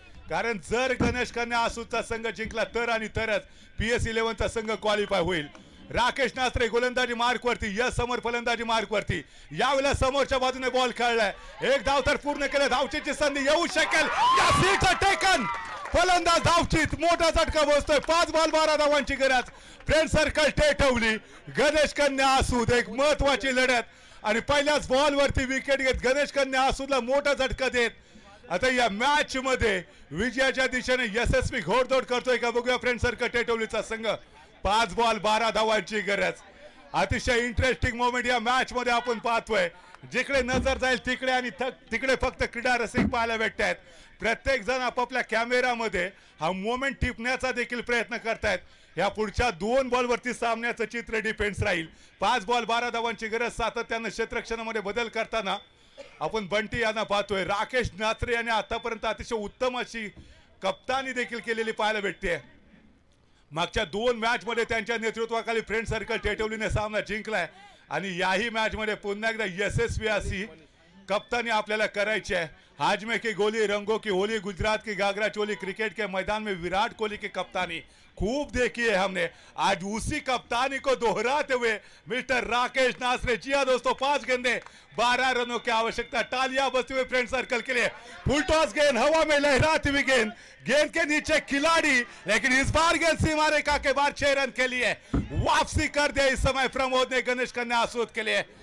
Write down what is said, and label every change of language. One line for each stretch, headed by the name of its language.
Marathi: कारण जर गणेश कन्या आसूचा संघ जिंकला तर आणि तरच PS11 चा संघ क्वालिफाय होईल. राकेश नात्रे गोलंदाजी मार्क वरती. यश समोर फलंदाजी मार्क वरती. यावेळेला समोरच्या बाजूने बॉल खेळलाय. एक धाव तर पूर्ण केलं. धावचीची संधी येऊ शकेल. या सीटचं टेकन फलंदाज धावचीत. मोठा झटका बसतोय. 5 बॉल 12 धावांची गरज. फ्रेंड सर्कल टेटवली गणेश कन्या आसूद. एक महत्वाची लढत आणि पहिल्याच बॉल वरती विकेट घेत गणेश कन्या आसूदला मोठा झटका देत आता या मॅच मध्ये विजयाच्या दिशेने यशस्वी घोडदौड करतोय का बघूया फ्रेंड सर्कल टेटवलीचा संघ. 5 बॉल 12 धावांची गरज. अतिशय इंटरेस्टिंग मोमेंट या मॅच मध्ये आपण पाहतोय. जिकडे नजर जाईल तिकडे आणि तिकडे फक्त क्रीडा रसिक पाहायला भेटतायत. प्रत्येक जण आपापल्या कॅमेरामध्ये हा मोमेंट टिपण्याचा देखील प्रयत्न करतायत. या पुढच्या 2 बॉलवरती सामन्याचं चित्र डिपेंड्स राहील. 5 बॉल 12 धावांची गरज. सातत्यानं क्षेत्ररक्षणामध्ये बदल करताना आपण बंटी यांना पाहतोय. राकेश नात्रे यांनी आतापर्यंत अतिशय उत्तम अशी कप्तानी देखील केलेली पाहायला भेटते. मागच्या 2 मॅच मध्ये त्यांच्या नेतृत्वाखाली फ्रेंड सर्कल टेटवलीने सामना जिंकलाय आणि याही मॅच मध्ये पुन्हा एकदा यशस्वी अशी कप्तानी आपल्याला करायची है।
Hindi: हाज में की गोली रंगों की होली, गुजरात की घाघरा चोली, क्रिकेट के मैदान में विराट कोहली की कप्तानी खूब देखी है हमने। आज उसी कप्तानी को दोहराते हुए मिस्टर राकेश नासरे, जी हाँ दोस्तों, 5 गेंदे 12 रनों की आवश्यकता। तालियां बजती हुई फ्रेंड सर्कल के लिए। फुल टॉस गेंद हवा में लहराती हुई गेंद, गेंद के नीचे खिलाड़ी, लेकिन इस बार गेंद सीमा रेखा के बाद 6 रन के लिए वापसी कर दिया इस समय प्रमोद ने गणेश कन्या आसूद के लिए।